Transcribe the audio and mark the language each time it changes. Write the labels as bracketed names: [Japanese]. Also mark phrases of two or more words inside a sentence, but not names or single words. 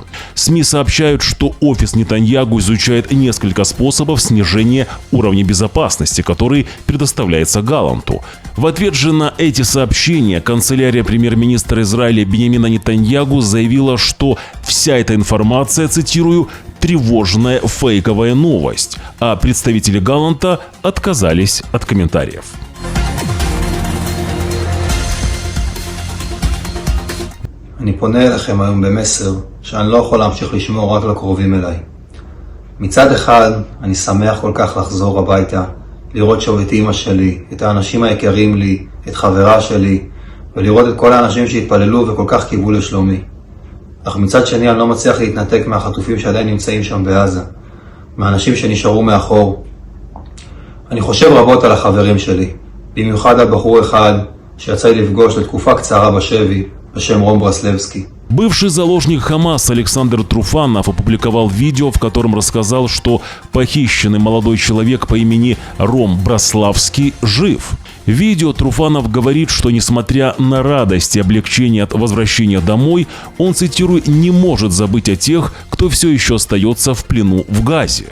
[Russian] СМИ сообщают, что офис Нетаньягу изучает несколько способов снижения уровня безопасности, который предоставляется Галланту. В ответ же на эти сообщения канцелярия премьер-министра Израиля Биньямина Нетаньягу заявила, что вся эта информация, цитирую, «тревожная фейковая новость», а представители Галланта отказались от комментариев. [Hebrew] אני פונה אליכם היום במסר שאני לא יכול להמשיך לשמור רק לקרובים אליי. מצד אחד, אני שמח כל כך לחזור הביתה, לראות שוב את אמא שלי, את האנשים היקרים לי, את חברה שלי, ולראות את כל האנשים שהתפללו וכל כך קיוו לשלומי. אך מצד שני אני לא מצליח להתנתק מהחטופים שעדיין נמצאים שם בעזה, מהאנשים שנשארו מאחור. אני חושב רבות על החברים שלי, במיוחד על בחור אחד שיצא לי לפגוש לתקופה קצרה בשבי, בשם רום ברסלבסקי. [Russian] Бывший заложник Хамас Александр Труфанов опубликовал видео, в котором рассказал, что похищенный молодой человек по имени Ром Браславский жив. В видео Труфанов говорит, что несмотря на радость и облегчение от возвращения домой, он, цитирую, «не может забыть о тех, кто все еще остается в плену в Газе.